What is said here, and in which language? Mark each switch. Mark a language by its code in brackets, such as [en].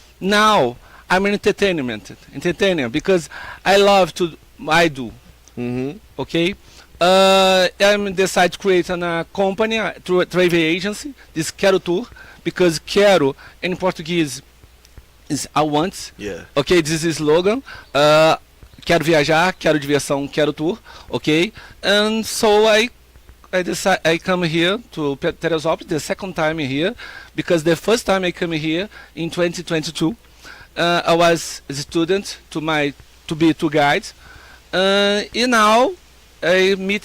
[en] Now I'm an entertainer because I do. Mm-hmm. Okay. I'm decide to create a company, a travel agency. This Quero Tour, because Quero in Portuguese is I want. Yeah. Okay, this is slogan. [pt] Quero viajar, quero diversão, quero tour. [en] Okay, and so I come here to Teresópolis the second time here, because the first time I come here in 2022, I was a student to be tour guide, and now I